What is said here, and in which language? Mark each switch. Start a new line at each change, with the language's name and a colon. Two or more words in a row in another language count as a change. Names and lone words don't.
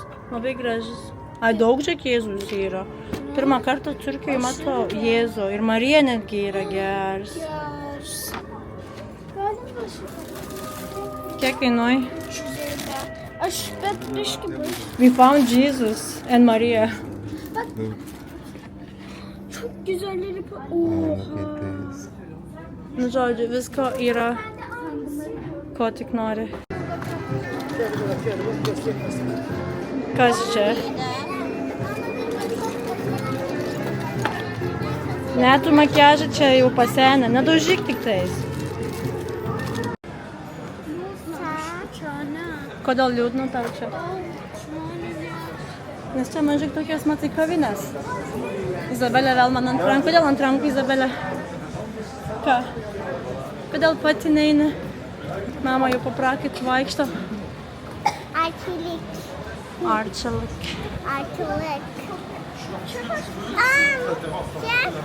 Lithuanian: Labai gražus. Ai, daug žiūrėk Jėzus yra. Pirmą kartą Turkijoje matau Jėzų. Ir Marija netgi yra geras. Geras. Galima šitą. Kiek kainuoja? Aš bet biški baisu.
English: We found Jesus and Maria.
Turkish: Çok güzelleri. Oha.
Lithuanian: Nu, žodžiu, visko yra, ko tik nori. Kas čia? Ne, tu makiažą čia jau pasenę, nedaužyk tik tais. Kodėl liūdna tau čia? Nes čia mažai tokios, matai, kavinės. Izabelė vėl man ant rankų. Kodėl ant rankų, Izabelė? Ką? Kodėl pati neini? Mama jau paprakit vaikšto. Arçelik. Arčelik.
Turkish: Arçelik. Gel.